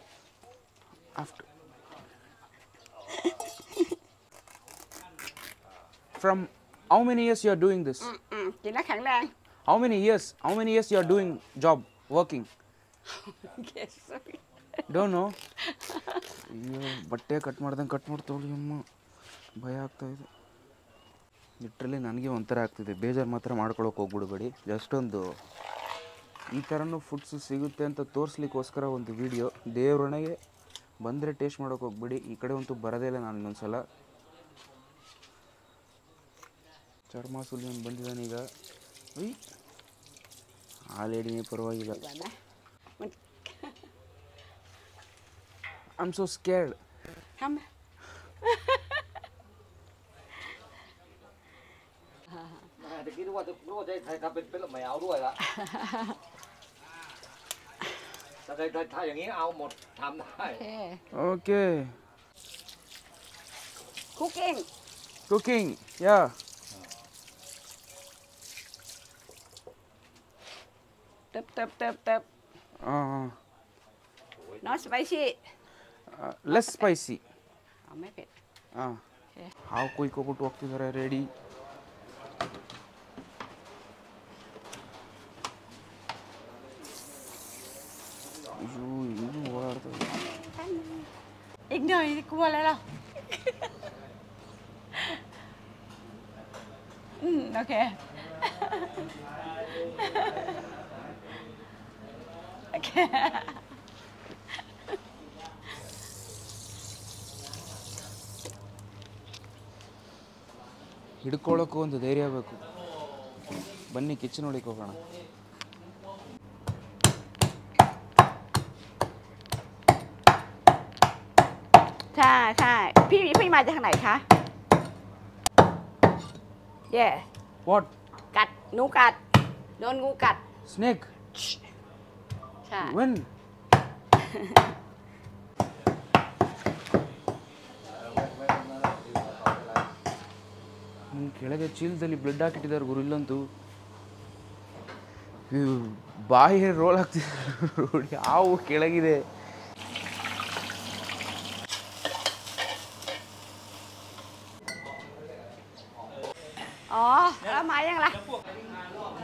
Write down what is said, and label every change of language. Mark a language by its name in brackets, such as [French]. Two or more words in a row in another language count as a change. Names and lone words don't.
[English] After. From how many years you are doing this? [Thai] กินแล้วแข็งแรง [English] How many years you are doing job, working? Yes, sorry. Don't know. [Kannada] ಅಯ್ಯೋ, ಬಟ್ಟೆ ಕಟ್ ಮಾಡ್ತವಳಿ ಅಮ್ಮ, ಭಯ ಆಗ್ತಾಯಿದೆ. ಲಿಟ್ರಲಿ ನನಗೆ ಒಂಥರ ಆಗ್ತಿದೆ. ಬೇಜಾರು ಮಾತ್ರ ಮಾಡ್ಕೊಳಕ್ಕೆ ಹೋಗ್ಬಿಡ್ಬೇಡಿ. ಜಸ್ಟ್ ಒಂದು ಈ ಥರನೂ ಫುಡ್ಸು ಸಿಗುತ್ತೆ ಅಂತ ತೋರಿಸ್ಲಿಕ್ಕೋಸ್ಕರ ಒಂದು ವೀಡಿಯೋ. ದೇವ್ರೊಣಗೆ ಬಂದರೆ ಟೇಸ್ಟ್ ಮಾಡೋಕೆ ಹೋಗ್ಬೇಡಿ. ಈ ಕಡೆ ಅಂತೂ ಬರೋದೇ ಇಲ್ಲ ನಾನು ಇನ್ನೊಂದು ಸಲ. ಚರ್ಮ ಸುಲಿಯನ್ ಬಂದಿದ್ದಾನೆ ಈಗ. ಆ ಲೇಡಿನೇ ಪರವಾಗಿಲ್ಲ. [English] I am so scared. [Thai] ทำ ตะกี้นึกว่าจะให้ทำเป็นไม่เอาด้วยละถ้าอย่างนี้เอาหมดทำได้ โอเค [English] Okay. Cooking. Yeah. ตึบ not spicy Less spicy. [Thai] ไม่เผ็ด [Kannada] ಹಾವು ಕುಯ್ಕೊಬಿಟ್ಟು ಹೋಗ್ತಿದ್ದಾರೆ. ರೆಡಿ. ಅಯ್ಯೋ, ಇನ್ನೂ ಓಡಾಡ್ತದೆ. [Thai] อีกหน่อยกลัวแล้วเหรอ โอเค โอเค [Kannada] ಹಿಡ್ಕೊಳ್ಳೋಕ್ಕೂ ಒಂದು ಧೈರ್ಯ ಬೇಕು. ಬನ್ನಿ ಕಿಚನ್ ಒಳಗೆ ಹೋಗೋಣ. [Thai] ใช่พี่มาจากทางไหนคะ yeah [English] What? [Thai] กัดหนูกัดโดนงูกัด [English] Snake? [Thai] ใช่ [English] When? [Kannada] ಕೆಳಗೆ ಚೀಲದಲ್ಲಿ ಬ್ಲಡ್ ಹಾಕಿಟ್ಟಿದ್ದಾರೆ ಗುರು. ಇಲ್ಲಂತೂ ಬಾಯಿ ರೋಲ್ ಆಗ್ತಿದ್ದಾರೆ ನೋಡಿ. ಹಾವು ಕೆಳಗಿದೆ. [Thai] อ๋อแล้วมายังล่ะ